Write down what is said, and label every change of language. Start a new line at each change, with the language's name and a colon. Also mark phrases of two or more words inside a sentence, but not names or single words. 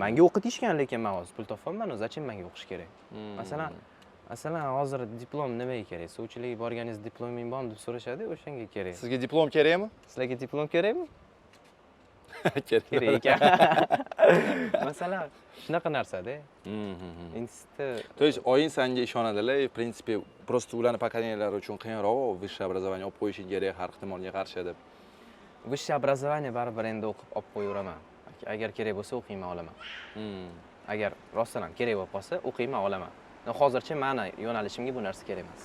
Uzbek: Menga o'qitishgan, lekin men hozir pul topolmayman, zachем menga o'qish kerak? Masalan, hozir diplom nimaga kerak? Sovchilikka borganingiz diplomingiz bormi deb so'rashadi, o'shanga kerak. Sizga diplom kerakmi? Sizlarga diplom kerakmi? Kerak ekan. Masalan, shunaqa narsa-da. Institut.
Russian: То есть
Uzbek: oying senga ishonadilar,
Russian: в принципе, просто
Uzbek: ularning pokoleniялari uchun qiyinroq,
Russian: высшее образование
Uzbek: olib qo'yishing kerak, har ehtimolga qarshi deb.
Russian: Высшее образование
Uzbek: baribir endi o'qib olib qo'yaveraman. Agar kerak bo'lsa o'qiyman, olaman. Agar rostdan ham kerak bo'lib qolsa, o'qiyman, olaman. Hozircha meni yo'nalishimga bu narsa kerak emas.